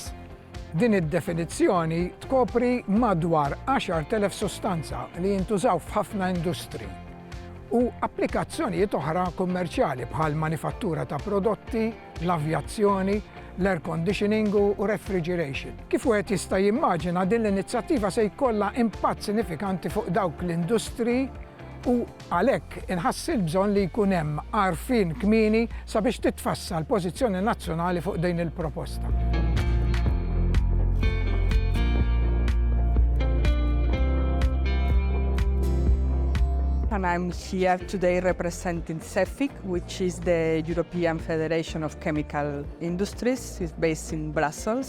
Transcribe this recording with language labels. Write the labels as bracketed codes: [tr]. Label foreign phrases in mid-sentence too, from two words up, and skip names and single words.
[mt] Din id-definizzjoni tkopri madwar 10,000 sostanza li jintużaw f'ħafna industri u applikazzjonijiet oħra kummerċjali bħal manifattura ta' prodotti, l-avjazzjoni, l- [en] air conditioning [mt] u refrigeration. Kif wieħed jista' jimmaġina din l-inizjattiva se jkollha impatt sinifikanti fuq dawk l-industri u għalhekk inħassil bżonn li jkun hemm għarfien kmieni sabiex titfassal pożizzjoni nazzjonali fuq din il-proposta. [en] And I'm here today representing CEFIC, which is the European Federation of Chemical Industries. It's based in Brussels.